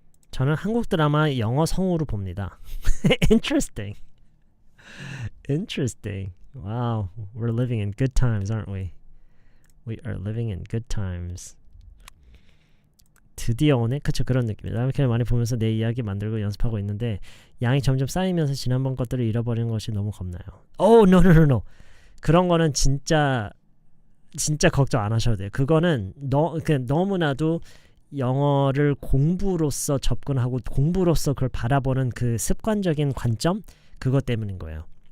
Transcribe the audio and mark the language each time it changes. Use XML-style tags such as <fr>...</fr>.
<ko>저는 한국 드라마 영어 성우로 봅니다.</ko> <en>Interesting. Interesting. Wow, we're living in good times, aren't we? We are living in good times.</en> <ko>드디어 오네? 그쵸, 그런 느낌이에요. 이렇게 많이 보면서 내 이야기 만들고 연습하고 있는데 양이 점점 쌓이면서 지난번 것들을 잃어버리는 것이 너무 겁나요.</ko> <en>Oh, no.</en> <ko>그런 거는 진짜 걱정 안 하셔도 돼요. 그거는 너무나도 영어를 공부로서 접근하고 공부로서 그걸 바라보는 그 습관적인 관점, 그것 때문인 거예요.</ko>